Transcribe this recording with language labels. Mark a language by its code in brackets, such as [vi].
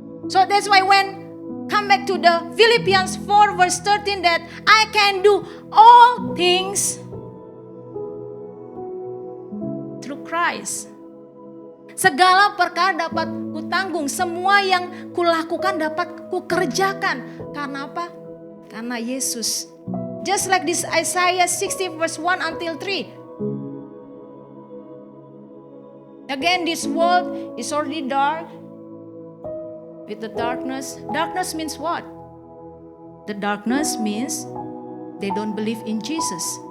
[en] So that's why when come back to the Philippians 4 verse 13 that I can do all things through Christ. [id] Segala perkara dapat kutanggung, semua yang kulakukan dapat kukerjakan. Karena apa? Karena Yesus. [en] Just like this Isaiah 60 verse 1 until 3. Again, this world is already dark. With the darkness. Darkness means what? The darkness means they don't believe in Jesus.